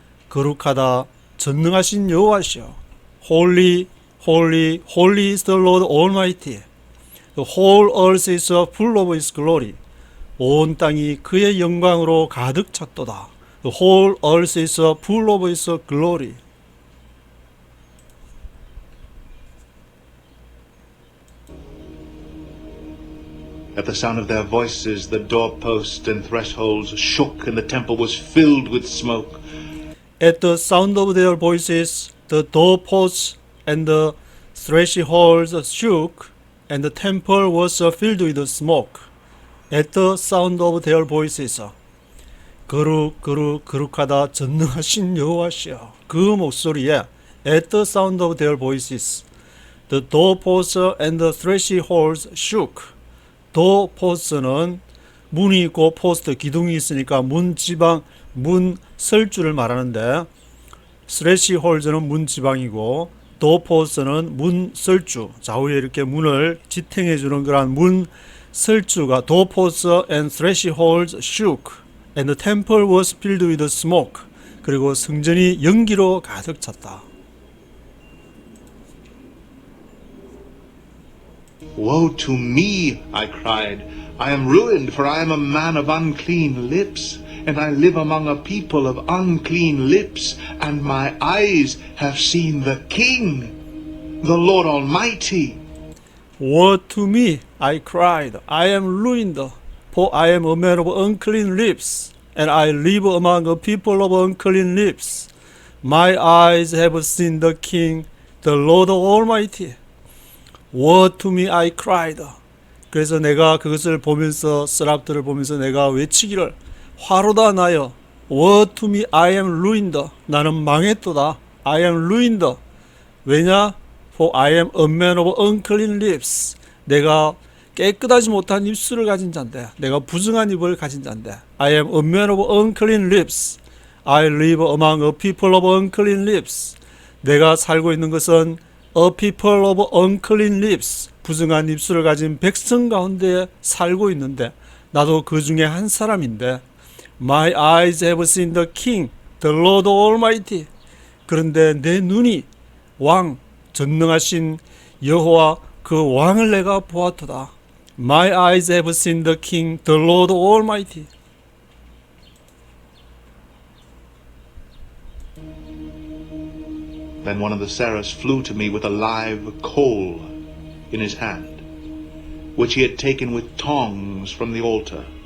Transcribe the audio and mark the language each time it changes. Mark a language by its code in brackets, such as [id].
[ko] 거룩하다, 전능하신 여호와시여. [en] Holy, holy, holy is the Lord Almighty. The whole earth is full of his glory. [ko] 온 땅이 그의 영광으로 가득 찼도다. [en] The whole earth is full of his glory. At the sound of their voices, the doorposts and thresholds shook, and the temple was filled with smoke. At the sound of their voices, the doorposts and the thresholds shook, and the temple was filled with smoke. At the sound of their voices, [ko] 거룩하다, 전능하신 여호와시여. 그 목소리에 [en] at the sound of their voices, the doorposts and the thresholds shook. [ko] 도포스는 문이 있고 포스트 기둥이 있으니까 문 설주를 말하는데 스레시홀즈는 문 지방이고 도포스는 문 설주, 좌우에 이렇게 문을 지탱해 주는 그러한 문 설주가 도포스 [en] and thresholds shook and the temple was filled with smoke. [ko] 그리고 성전이 연기로 가득 찼다. [en] Woe to me, I cried. I am ruined, for I am a man of unclean lips, and I live among a people of unclean lips, and my eyes have seen the King, the Lord Almighty. Woe to me, I cried, I am ruined, for I am a man of unclean lips, and I live among a people of unclean lips. My eyes have seen the King, the Lord Almighty. Woe to me, I cried. [ko] 그래서 내가 그것을 보면서 스랍들을 보면서 내가 외치기를 화로다 나여. [en] Woe to me, I am ruined. [ko] 나는 망했도다. [en] I am ruined. [ko] 왜냐? [en] For I am a man of unclean lips. [ko] 내가 깨끗하지 못한 입술을 가진 자인데, 내가 부정한 입을 가진 자인데. [en] I am a man of unclean lips. I live among a people of unclean lips. [ko] 내가 살고 있는 것은 [en] a people of unclean lips. [ko] 부정한 입술을 가진 백성 가운데 살고 있는데, 나도 그 중에 한 사람인데, [en] My eyes have seen the King, the Lord Almighty. [ko] 그런데 내 눈이 왕, 전능하신 여호와 그 왕을 내가 보았도다. [en] My eyes have seen the King, the Lord Almighty. Then one of the seraphs flew to me with a live coal in his hand, which he had taken with tongs from the altar.